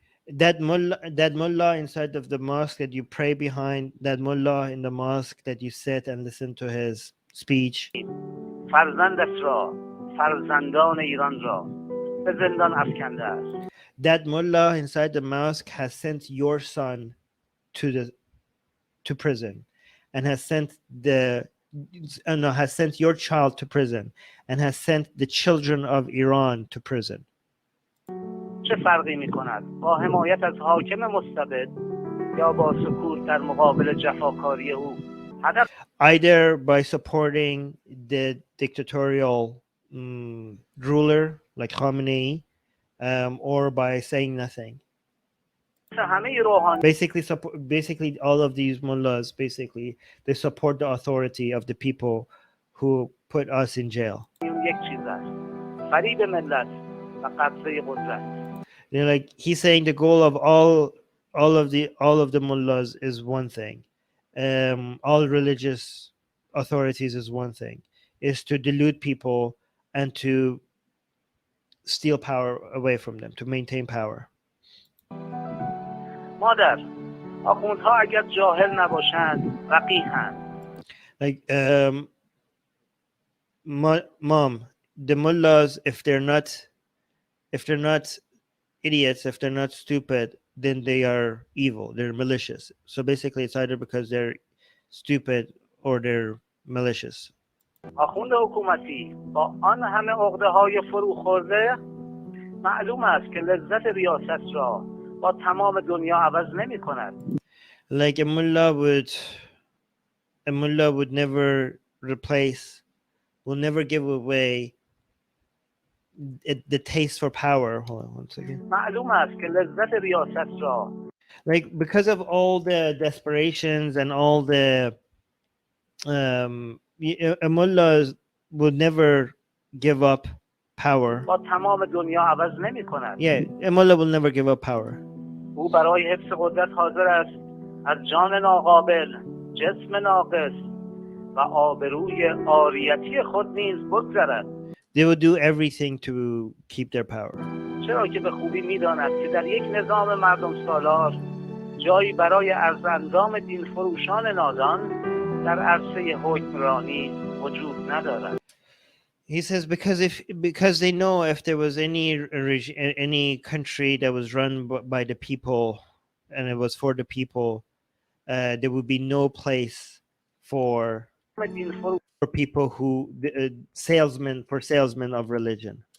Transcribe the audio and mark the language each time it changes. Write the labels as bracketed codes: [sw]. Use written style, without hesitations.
[en] That mullah inside of the mosque that you pray behind, that mullah in the mosque that you sit and listen to his speech, that mullah inside the mosque has sent your son to prison, and has sent your child to prison, and has sent the children of Iran to prison. [fa] چه فرقی می‌کند با حمایت از حاکم مستبد یا با سکوت در مقابل جفاکاری او؟ [en] Either by supporting the dictatorial ruler like Khamenei, or by saying nothing. Basically, all of these mullahs, basically, they support the authority of the people who put us in jail. They're like, he's saying the goal of all of the mullahs is one thing. All religious authorities is one thing, is to delude people and to steal power away from them, to maintain power. [fa] مادر، آخوندها اگر جاهل نباشند فقیه‌اند. [en] Like, mom, the mullahs, if they're not idiots, if they're not stupid, then they are evil, they're malicious. So basically it's either because they're stupid or they're malicious. [fa] آخوند حکومتی با آن همه عقده‌های فروخورده معلوم است که لذت ریاست را با تمام دنیا عوض نمی‌کند. [en] Like a mullah would never replace, will never give away the taste for power. Hold on one second. [fa] معلوم است که لذت ریاست را, [en] like, because of all the desperations and all the a mullah would never give up power. [fa] با تمام دنیا عوض نمی‌کند. [en] Yeah, a mullah will never give up power. [fa] او برای حفظ قدرت حاضر است از جان ناقابل، جسم ناقص و آبروی عاریتی خود نیز بگذرد. [en] They would do everything to keep their power. [fa] چرا که به خوبی می‌داند که در یک نظام مردم سالار جایی برای ارزاندام دین فروشان نادان در عرصه حکمرانی وجود ندارد. [en] He says because they know if there was any country that was run by the people and it was for the people, there would be no place for people who salesmen of religion.